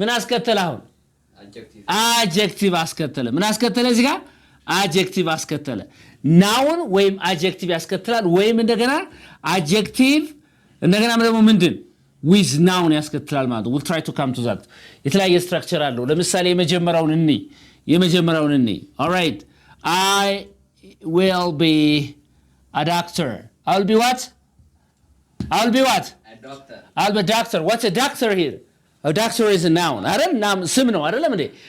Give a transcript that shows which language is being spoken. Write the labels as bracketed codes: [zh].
[am] ምን አስከተለ አሁን? adjective አስከተለ። ምን አስከተለ እዚህ ጋር? adjective አስከተለ። noun ወይም adjective ያስከትላል ወይም እንደገና adjective እንደገና ደግሞ ምንድን with noun ያስከትላል ማለት ነው። [en] we'll try to come to that. [am] የተለያየ ስትራክቸር አለው። ለምሳሌ የመጀመሪያውን እንይ all right. [en] I will be a doctor. I will be what? A doctor. I'll be a doctor. What's a doctor here? A doctor is a noun. አይደል? [am] ስም ነው አይደለም እንዴ?